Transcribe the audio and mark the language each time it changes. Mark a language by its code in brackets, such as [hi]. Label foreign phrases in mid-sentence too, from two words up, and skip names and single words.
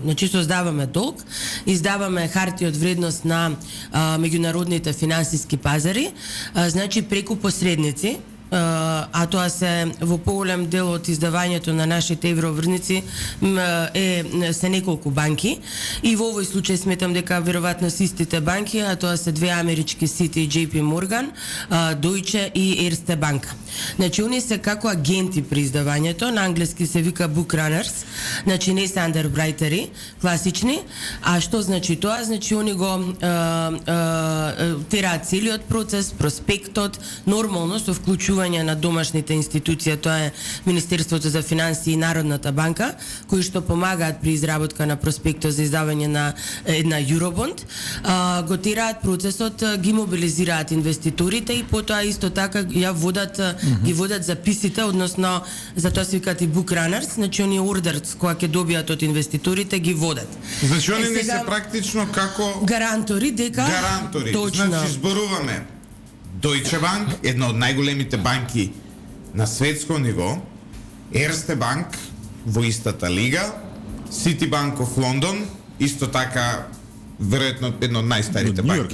[mk] Значи, создаваме долг, издаваме хартија од вредност на меѓународните финансиски пазари, значи преку посредници, а тоа се во поголем дел од издавањето на нашите еврообврзници се неколку банки и во овој случај сметам дека веројатно се истите банки, а тоа се две амерички Citi, JP Morgan, Deutsche и Erste Bank. Значи они се како агенти при издавањето, на англиски се вика [en] book runners, [mk] значи не се underwriteri класични, а што значи тоа? Значи они го тераат целиот процес, проспектот, нормално со вклучување на домашните институции, тоа е Министерството за финансии и Народната банка, кои што помагаат при изработка на проспектот за издавање на една Eurobond, го тераат процесот, ги мобилизираат инвеститорите и потоа исто така ги водат записите, односно за тоа се викаат и [en] book runners, [mk] значи они ордерс кои ќе добијат од инвеститорите ги водат. Значи, они не сега се практично како гарантори дека гарантори. Точно. Значи, зборуваме Deutsche Bank, една од најголемите банки на светско ниво, Erste Bank во истата лига, Citibank of London, исто така веројатно една од најстарите банки